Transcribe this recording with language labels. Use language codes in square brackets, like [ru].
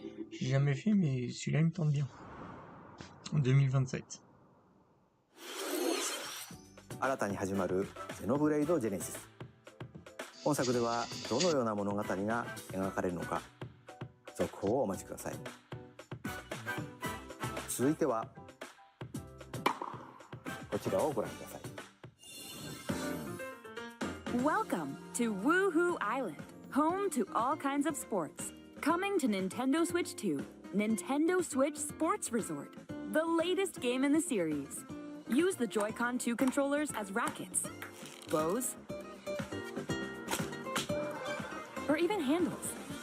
[fr] J'ai jamais fait, mais celui-là il me tente bien. En 2027. [ja] 新たに始まるゼノブレイド・ジェネシス。本作ではどのような物語が描かれるのか、続報をお待ちください。続いてはこちらをご覧ください。 [en] Welcome to Woohoo Island, home to all kinds of sports. Coming to Nintendo Switch 2, Nintendo Switch Sports Resort, the latest game in the series. Use the Joy-Con 2 controllers as rackets, bows, or even handles.